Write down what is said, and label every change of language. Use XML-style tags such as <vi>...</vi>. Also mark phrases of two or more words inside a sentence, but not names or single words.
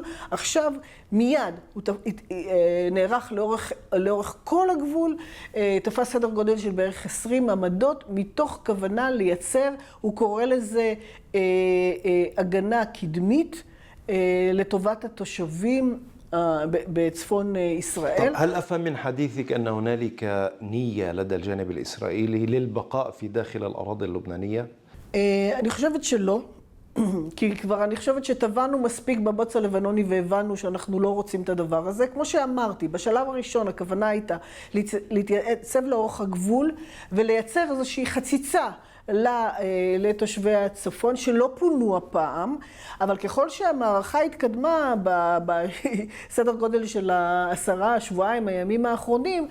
<he>עכשיו מיד הוא נערך לאורך כל הגבול, תפס סדר גודל של בערך 20 עמדות, מתוך כוונה לייצר, הוא קורא לזה הגנה קדמית לטובת התושבים בצפון ישראל.</he> <ar>هل أفهم من حديثك أن هنالك نية لدى الجانب الإسرائيلي للبقاء في داخل الأراضي اللبنانية؟</ar> <he>אני חושבת שלא, כי כבר אני חושבת שטבענו מספיק בבוץ הלבנוני והבנו שאנחנו לא רוצים את הדבר הזה. כמו שאמרתי, בשלב הראשון הכוונה הייתה להתייצב לאורך הגבול ולייצר איזושהי חציצה לתושבי הצפון שלא פונו הפעם, אבל ככל שהמערכה התקדמה בסדר גודל של 10 שבועיים הימים האחרונים,</he>